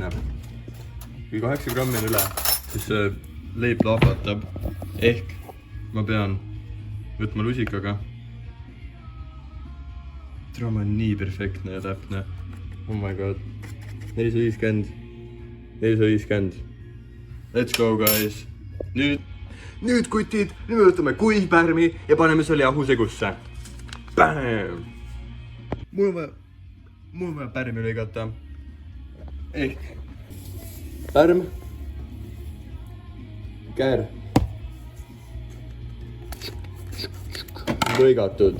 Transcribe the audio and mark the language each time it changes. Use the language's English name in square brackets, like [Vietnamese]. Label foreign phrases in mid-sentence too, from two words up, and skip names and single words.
[Estonian] Kui 8 grammi on üle, siis see leib lahvatab. Ehk ma pean võtma lusikaga. Trauma on nii perfektne ja täpne. [English] Oh my god. 450. Let's go, guys. [Estonian] Nüüd kutid, nüüd me võtame kuivpärmi ja paneme selle jahusegusse. Bam! Mul on vaja pärmi lõigata. Ehk pärm, käär, lõigatud.